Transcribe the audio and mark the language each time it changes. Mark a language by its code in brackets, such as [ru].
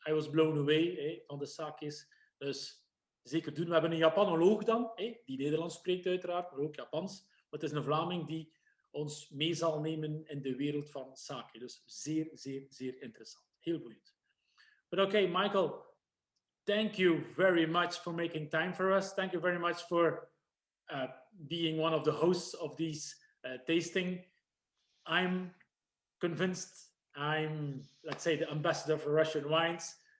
[en] I was blown away [nl] van de sake's. Dus zeker doen. We hebben een Japanoloog dan, die Nederlands spreekt uiteraard, maar ook Japans. Maar het is een Vlaming die ons mee zal nemen in de wereld van sake. Dus zeer, zeer, zeer interessant. Heel boeiend. [en] But okay, Michael, thank you very much for making time for us. Thank you very much for being one of the hosts of these tasting. I'm convinced I'm, let's say, the ambassador for Russian wines.